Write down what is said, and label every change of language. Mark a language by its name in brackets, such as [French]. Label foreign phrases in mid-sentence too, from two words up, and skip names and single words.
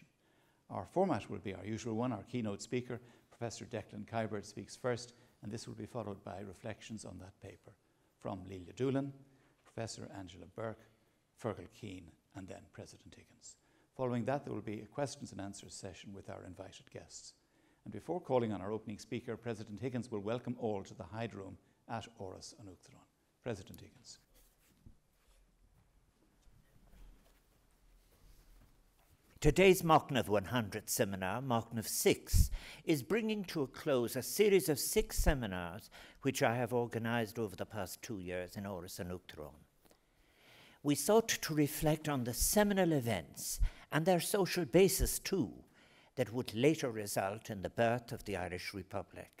[English] Our format will be our usual one. Our keynote speaker, Professor Declan Kiberd, speaks first, and this will be followed by reflections on that paper from Lelia Doolan, Professor Angela Bourke, Fergal Keane, and then President Higgins. Following that, there will be a questions and answers session with our invited guests. And before calling on our opening speaker, President Higgins will welcome all to the Hyde Room at Áras an Uachtaráin. President Higgins. Today's Machnamh 100 seminar, Machnamh 6, is bringing to a close a series of 6 seminars which I have organised over the past 2 years in Áras an Uachtaráin. We sought to reflect on the seminal events and their social basis too that would later result in the birth of the Irish Republic.